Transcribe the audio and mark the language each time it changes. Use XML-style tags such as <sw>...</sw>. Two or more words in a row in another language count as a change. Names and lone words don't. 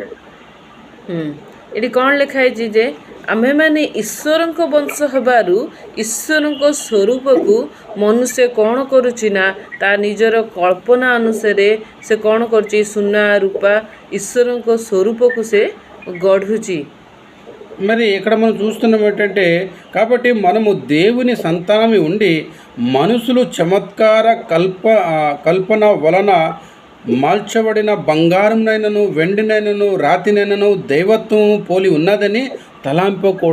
<or>ଏଠି କ'ଣ ଲେଖା ହେଇଛି ଯେ ଆମ୍ଭେମାନେ ଈଶ୍ୱରଙ୍କ ବଂଶ ହେବାରୁ ଈଶ୍ୱରଙ୍କ ସ୍ୱରୂପକୁ ମନୁଷ୍ୟ କ'ଣ କରୁଛି ନା ତା ନିଜର କଳ୍ପନା ଅନୁସାରେ ସେ କ'ଣ କରୁଛି, ସୁନା ରୂପା ଈଶ୍ୱରଙ୍କ ସ୍ୱରୂପକୁ ସେ ଗଢ଼ୁଛି।</or> <te>మరి ఇక్కడ మనం చూస్తున్నాం ఏంటంటే, కాబట్టి మనము దేవుని సంతానమే ఉండి మనుషులు చమత్కార కల్పన వలన మార్చబడిన బంగారంనైనను, వెండినైనను, రాతినైనను దైవత్వము పోలి ఉన్నదని తలాంపకూడదు.</te>